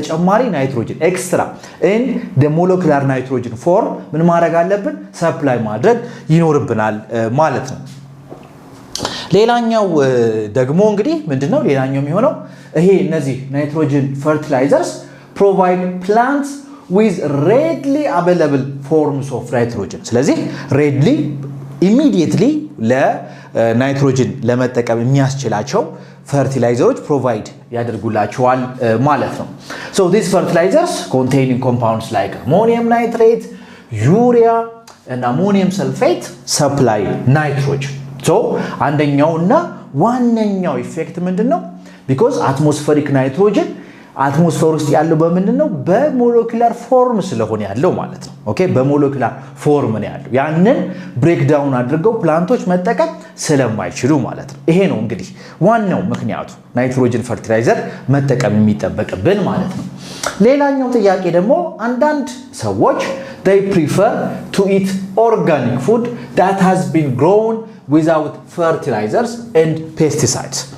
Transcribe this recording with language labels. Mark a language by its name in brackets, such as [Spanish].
[English] ተጨማሪ ናይትሮጅን ኤክስትራ ኢን ዘ ሞለኪውላር ናይትሮጅን ፎርም [Amharic] ምን ማድረግ አለብን? ሰፕላይ ማድረግ ይኖርብናል ማለት ነው። ሌላኛው ደግሞ እንግዲህ ምንድነው ሌላኛው የሚሆነው? ይሄ እነዚህ ናይትሮጅን ፈርቲላይዘርስ ፕሮቫይድ ፕላንትስ [English] with readily available forms of nitrogen። [Amharic] ስለዚህ readily immediately ለናይትሮጅን ለመጠቀም የሚያስችላቸው ፈርቲላይዘሮች ፕሮቫይድ ያደርጉላቸዋል ማለት ነው። [English] these fertilizers containing compounds like ammonium nitrate, urea and ammonium sulfate supply nitrogen. [Amharic] አንደኛውና ዋነኛው ኢፌክት ምንድነው? [English] because atmospheric nitrogen [Amharic] አትሞስፌር ውስጥ ያለው በምንድነው? በሞለኪውላር ፎርም ስለሆነ ያለው ማለት ነው። ኦኬ በሞለኪውላር ፎርም ነው ያለው። ያንን ብሬክ ዳውን አድርገው ፕላንቶች መጠቀም ስለማይችሉ ማለት ነው። ይሄ ነው እንግዲህ ዋናው ምክንያቱ ናይትሮጅን ፈርቲላይዘር መጠቀም የሚጠበቅብን ማለት ነው። ሌላኛው ጥያቄ ደግሞ አንዳንድ ሰዎች [English] they prefer to eat organic food that has been grown without fertilizers and pesticides.